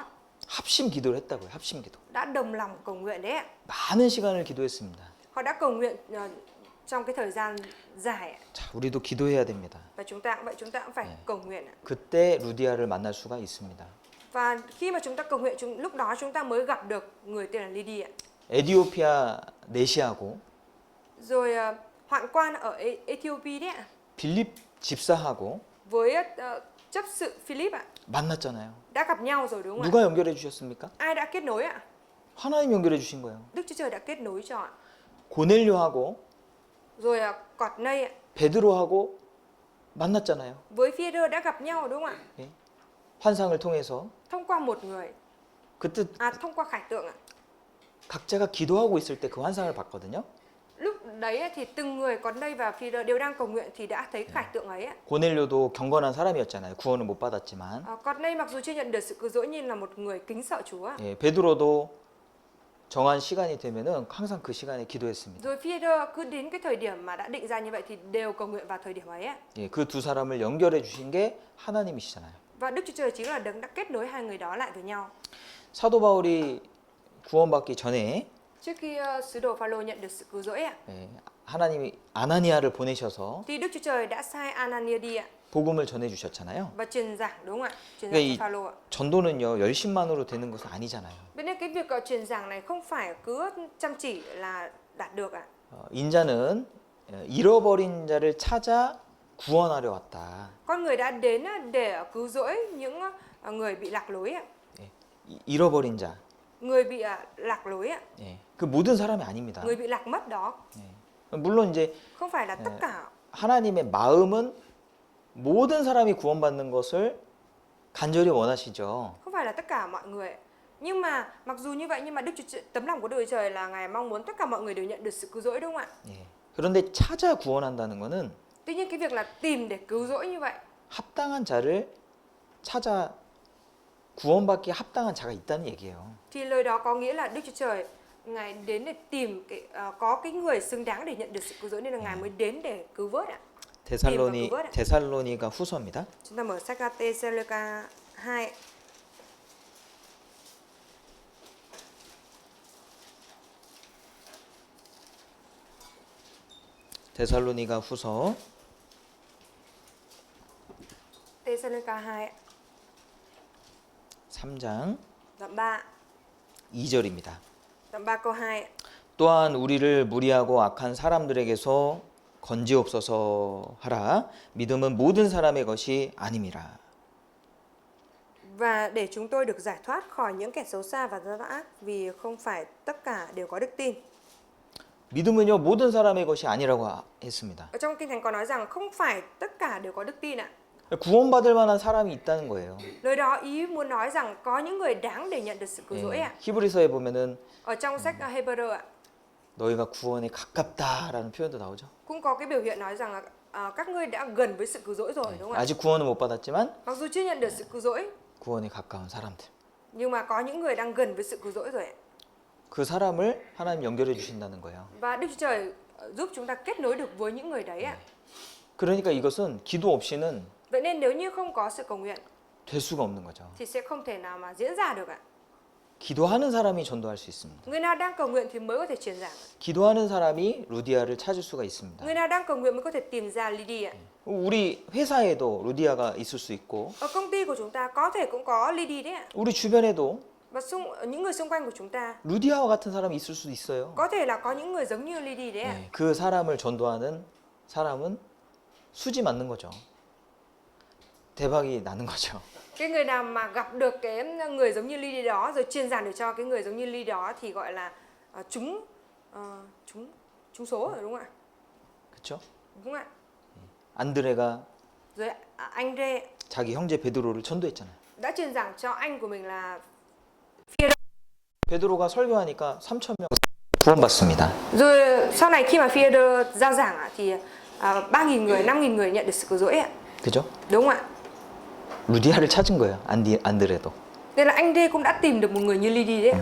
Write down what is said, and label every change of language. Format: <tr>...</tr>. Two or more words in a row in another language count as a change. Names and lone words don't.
<ko>합심 기도를 했다고요. 합심 기도.</ko> <vi>Đã đồng lòng cầu nguyện đấy ạ.</vi> <ko>많은 시간을 기도했습니다.</ko> <vi>Họ đã cầu nguyện trong cái thời gian dài ạ.</vi> <ko>자, 우리도 기도해야 됩니다.</ko> <vi>Và chúng ta cũng vậy, chúng ta cũng phải cầu nguyện ạ.</vi> <ko>그때 루디아를 만날 수가 있습니다.</ko> <vi>Và khi mà chúng ta cầu nguyện, lúc đó chúng ta mới gặp được người tên là Lydie ạ.</vi> <ko>에디오피아 내시하고</ko> <vi>Rồi hoạn quan ở Ethiopia đấy ạ.</vi> <ko>빌립 집사하고</ko> <vi>Với chấp sự Philip ạ.</vi> <ko>만났잖아요.</ko> <vi>Đã gặp nhau rồi đúng không ạ?</vi> <ko>누가 연결해 주셨습니까?</ko> <vi>Ai đã kết nối ạ?</vi> <ko>하나님 연결해 주신 거예요.</ko> <vi>Đức Chúa Trời đã kết nối cho ạ.</vi> <ko>고넬료하고</ko> <vi>Rồi Cọt Nây ạ.</vi> <ko>베드로하고 만났잖아요.</ko> <vi>Với Phi-e-rơ đã gặp nhau đúng không ạ?</vi> <ko>예? 환상을 통해서</ko> <vi>Thông qua một người.</vi> <ko>그때</ko> <vi>Thông qua khải tượng ạ.</vi> <ko>각자가 기도하고 있을 때 그 환상을 봤거든요.</ko> <vi>Lúc đấy thì từng người Cọt Nây và Phi-e-rơ đều đang cầu nguyện thì đã thấy khải tượng ấy ạ.</vi> <ko>고넬료도 경건한 사람이었잖아요. 구원을 못 받았지만.</ko> <vi>Cọt Nây mặc dù chưa nhận được sự cứu rỗi nhưng là một người kính sợ Chúa.</vi> <ko>예, 베드로도 정한 시간이 되면은 항상 그 시간에 기도했습니다.</ko> <vi>Rồi Phi-e-rơ cứ đến cái thời điểm mà đã định ra như vậy thì đều cầu nguyện vào thời điểm ấy ạ.</vi> <ko>예, 그 두 사람을 연결해 주신 게 하나님이시잖아요.</ko> <vi>Và Đức Chúa Trời chính là đấng đã kết nối hai người đó lại với nhau.</vi> <ko>사도 바울이 구원받기 전에</ko> <vi>Trước khi sứ đồ Pha-lô nhận được sự cứu rỗi ạ,</vi> <ko>예, 하나님이 아나니아를 보내셔서</ko> <vi>thì Đức Chúa Trời đã sai Anania đi ạ</vi> <ko>복음을 전해 주셨잖아요.</ko> <vi>và truyền giảng đúng không ạ? Truyền</vi> <ko>그러니까</ko> <vi>giảng</vi> <ko>이</ko> <vi>cho Pha-lô ạ.</vi> <ko>전도는요, 열심만으로 되는 것은 아니잖아요.</ko> <vi>Vậy nên cái việc truyền giảng này không phải cứ chăm chỉ là đạt được ạ.</vi> <ko>인자는 잃어버린 자를 찾아 구원하려 왔다.</ko> <vi>Con người đã đến để cứu rỗi những người bị lạc lối ạ.</vi> <ko>예, 잃어버린 자.</ko> <vi>Người bị lạc lối ạ.</vi> <ko>예, 그 모든 사람이 아닙니다.</ko> <vi>Người bị lạc mất đó.</vi> <ko>예. 물론 이제</ko> <vi>Không phải là tất cả.</vi> <ko>하나님의 마음은 모든 사람이 구원받는 것을 간절히 원하시죠.</ko> <vi>Không phải là tất cả mọi người. Nhưng mà mặc dù như vậy nhưng mà tấm lòng của Đức Chúa Trời là Ngài mong muốn tất cả mọi người đều nhận được sự cứu rỗi đúng không ạ?</vi> <ko>예. 그런데 찾아 구원한다는 것은</ko> <vi>Tuy nhiên cái việc là tìm để cứu rỗi như vậy</vi> <ko>합당한 자를 찾아 구원받기에 합당한 자가 있다는 얘기예요.</ko> <vi>thì lời đó có nghĩa là Đức Chúa Trời Ngài đến để tìm có cái người xứng đáng để nhận được sự cứu rỗi nên là Ngài mới đến để cứu vớt ạ.</vi> <ko>데살로니가 후서입니다.</ko> <vi>Chúng ta mở sách Thessalonica 2.</vi> <ko>데살로니가 후서</ko> <vi>Thessalonica 2</vi> <ko>3장</ko> <vi>đoạn 3.</vi> <ko>2절입니다.</ko> <vi>Đoạn 3 câu 2.</vi> <ko>또한 우리를 무리하고 악한 사람들에게서 건지옵소서 하라. 믿음은 모든 사람의 것이 아님이라.</ko> <vi>Và để chúng tôi được giải thoát khỏi những kẻ xấu xa và gian ác, vì không phải tất cả đều có đức tin.</vi> <ko>믿음은요 모든 사람의 것이 아니라고 했습니다.</ko> <vi>Ở trong Kinh Thánh có nói rằng không phải tất cả đều có đức tin ạ.</vi> <ko>구원받을 만한 사람이 있다는 거예요.</ko> <vi>Lời đó ý muốn nói rằng có những người đáng để nhận được sự cứu rỗi ạ.</vi> <ko>히브리서에 보면은</ko> <vi>Ở trong sách Hebrew ạ,</vi> <ko>너희가 구원에 가깝다라는 표현도 나오죠.</ko> <vi>cũng có cái biểu hiện nói rằng là các ngươi đã gần với sự cứu rỗi rồi, đúng không ạ?</vi> <ko>아직 구원은 못 받았지만</ko> <vi>Mặc dù chưa nhận được sự cứu rỗi,</vi> <ko>구원에 가까운 사람들.</ko> <vi>nhưng mà có những người đang gần với sự cứu rỗi rồi ạ.</vi> <ko>그 사람을 하나님 연결해 주신다는 거예요.</ko> <vi>Và Đức Chúa Trời giúp chúng ta kết nối được với những người đấy ạ.</vi> <ko>그러니까 이것은 기도 없이는</ko> <vi>Vậy nên nếu như không có sự cầu nguyện</vi> <ko>될 수가 없는 거죠.</ko> <vi>thì sẽ không thể nào mà diễn ra được ạ.</vi> <ko>기도하는 사람이 전도할 수 있습니다.</ko> <vi>Người nào đang cầu nguyện thì mới có thể truyền giảng.</vi> <ko>기도하는 사람이 루디아를 찾을 수가 있습니다.</ko> <vi>Người nào đang cầu nguyện mới có thể tìm ra Lydia ạ.</vi> <ko>우리 회사에도 루디아가 있을 수 있고</ko> <vi>Ở công ty của chúng ta có thể cũng có Lydia đấy ạ.</vi> <ko>우리 주변에도</ko> <vi>Và những người xung quanh của chúng ta</vi> <ko>루디아와 같은 사람이 있을 수도 있어요.</ko> <vi>có thể là có những người giống như Lydia đấy ạ.</vi> <ko>그 사람을 전도하는 사람은 수지 맞는 거죠. 대박이 나는 거죠.</ko> <vi>Cái người nào mà gặp được cái người giống như Lydia đó rồi truyền giảng được cho cái người giống như Lydia đó thì gọi là trúng số rồi, đúng không ạ?</vi> <ko>그렇죠?</ko> <vi>Đúng không ạ?</vi> <ko>안드레가</ko> <vi>Rồi anh Rê</vi> <ko>자기 형제 베드로를 전도했잖아요.</ko> <vi>đã truyền giảng cho anh của mình là</vi> <ko>베드로가 설교하니까 3,000명 구원받습니다.</ko> <vi>rồi sau này khi mà Phi-e-rơ giao giảng ạ, thì 3.000 người, 5.000 người nhận được sự cứu rỗi ạ.</vi> <ko>그죠?</ko> <vi>Đúng không ạ?</vi> <ko>루디아를 찾은 거예요. 안드레도.</ko> <vi>Nên là anh Rê cũng đã tìm được một người như Lydia đấy ạ.</vi>